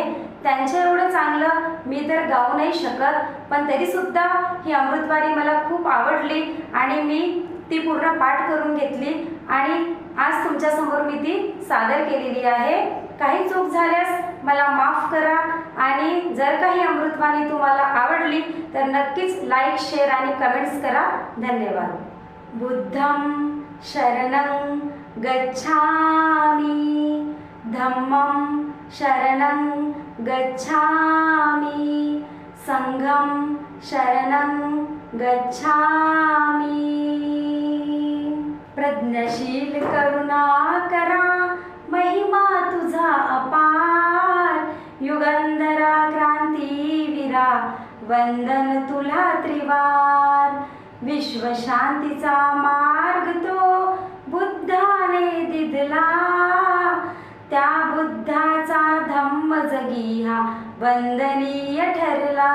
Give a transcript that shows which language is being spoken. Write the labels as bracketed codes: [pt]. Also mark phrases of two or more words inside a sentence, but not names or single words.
[mr] त्यांच्या एवढं चांगलं मी तर गाऊ नाही शकत, पण तरी सुद्धा ही अमृतवाणी मला खूप आवडली आणि मी ती पूर्ण पाठ करून घेतली आणि आज तुमच्या समोर मी ती सादर केलेली आहे। काही चूक झाल्यास मला माफ करा आणि जर काही अमृतवाणी तुम्हाला आवडली तर नक्कीच [en] like, share [mr] आणि कमेंट्स करा। धन्यवाद। [pi] बुद्धं शरणं गच्छामि, धम्मं शरणं गच्छामि, संघं शरणं गच्छामि। [mr] प्रज्ञशील करुणाकरा, महिमा तुझा अपार, युगंधरा क्रांतीवीरा, वंदन तुला त्रिवार। विश्वशांतीचा मार्ग तो बुद्धाने दिदला, त्या बुद्धाचा धम्म जगी हा वंदनीय ठरला।